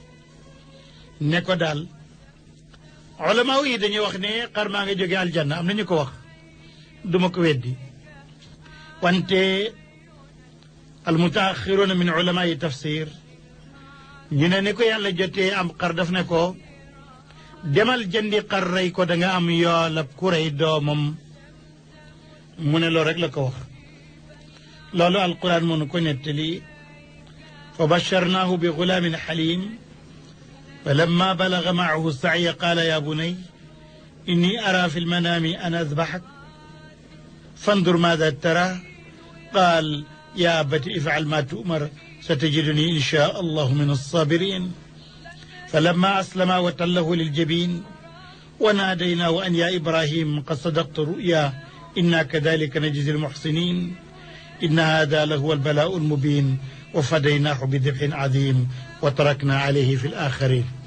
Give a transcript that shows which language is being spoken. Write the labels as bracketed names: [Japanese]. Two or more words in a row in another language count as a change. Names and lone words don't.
[Wolof] ne ko daal ulamaaw yi dañuy wax ne xar maa nga jógee aljanna am na ñu ko wax duma ko weddi wante [Arabic] المتأخرون من علماء [Wolof] yi tafsir ñu ne ko yàlla jotee am xar daf ne ko demal jëndi xar rey ko da nga am yoolab ku rey doomam mu ne loolu rek la ko wax loolu alquran mënu ko nettali [Arabic] فبشرناه بغلام حليم فلما بلغ معه السعي قال يا بني إني أرى في المنام أن أذبحك فانظر ماذا ترى قال يا أبت افعل ما تؤمر ستجدني إن شاء الله من الصابرين فلما أسلما وتله للجبين وناديناه أن يا إبراهيم قد صدقت رؤيا إنا كذلك نجزي المحسنين إن هذا لهو البلاء المبين وفديناه بذبح عظيم وتركنا عليه في الآخرين